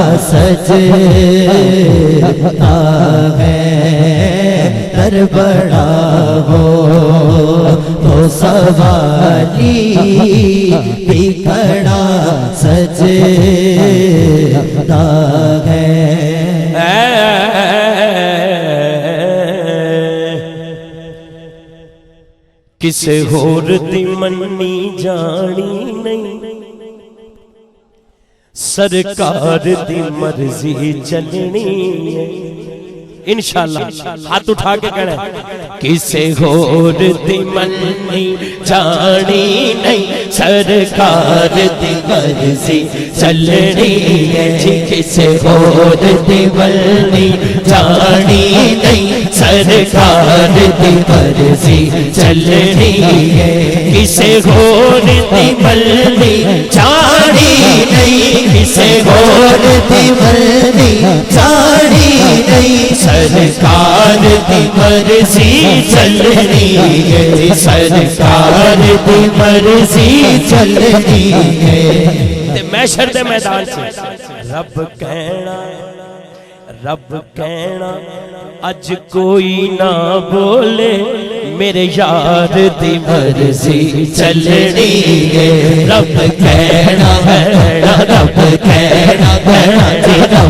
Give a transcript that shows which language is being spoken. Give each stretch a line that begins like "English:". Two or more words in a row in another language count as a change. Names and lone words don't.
Urdu: سجتا ہے در بڑا ہو تو سوالی بھی کھڑا
Punjabi: سجتا ہے کسے ہور دی مننی جانی نہیں سرکار دی مرضی چلنی ہے انشاءاللہ ہاتھ اٹھا کے کہنا ہے کسے ہور دی مننی جانی نہیں سرکار دی مرضی چلنی ہے کسے ہور دی مننی جانی نہیں سرکار دی مرضی چلنی ہے کسے ہور دی مننی جانی نہیں کسے ہور دی مننی جانی نہیں سرکار دی مرضی چلنی ہے سرکار دی مرضی چلنی ہے محشر دے میدان سے رب کہنا اج کوئی نہ بولے میرے یار دی مرضی چلنی ہے رب کہنا رب کہنا رب